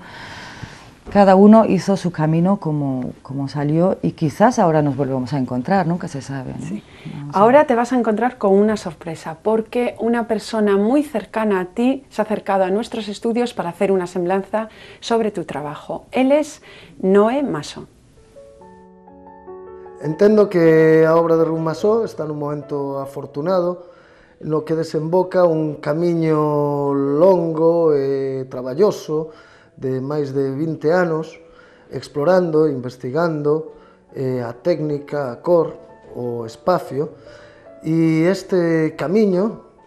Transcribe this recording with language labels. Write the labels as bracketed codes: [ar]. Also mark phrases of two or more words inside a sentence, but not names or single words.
[es] Cada uno hizo su camino como salió y quizás ahora nos volvemos a encontrar, nunca se sabe, ¿no? Sí. Ahora te vas a encontrar con una sorpresa, porque una persona muy cercana a ti se ha acercado a nuestros estudios para hacer una semblanza sobre tu trabajo. Él es Noé Maso. [gl] Entendo que a obra de Ruth Massó está nun momento afortunado no que desemboca un camiño longo e traballoso de máis de 20 anos explorando, investigando a técnica, a cor, o espacio, e este camiño